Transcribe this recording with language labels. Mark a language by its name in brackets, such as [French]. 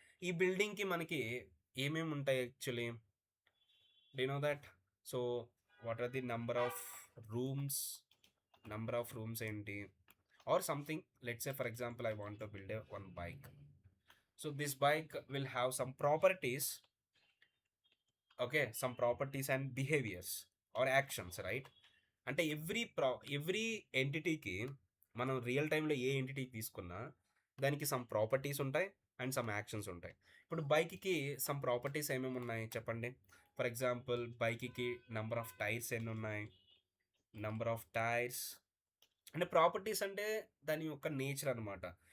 [Telugu] ఈ బిల్డింగ్కి మనకి ఏమేమి ఉంటాయి actually? [English] Do you know that? So what are the number of rooms enti, or something. Let's say for example I want to build one bike. So this bike will have some properties, okay, some properties and behaviors or actions, right? [Telugu] అంటే every ఎంటిటీకి మనం real టైంలో ఏ ఎంటిటీకి తీసుకున్నా దానికి some properties ఉంటాయి and some actions ఉంటాయి. ఇప్పుడు బైక్కి some properties ఏమేమి ఉన్నాయి చెప్పండి. For example బైక్కి number of tyres ఎన్ని ఉన్నాయి, నెంబర్ ఆఫ్ టైర్స్ అంటే ప్రాపర్టీస్ అంటే దాని యొక్క నేచర్ అనమాట.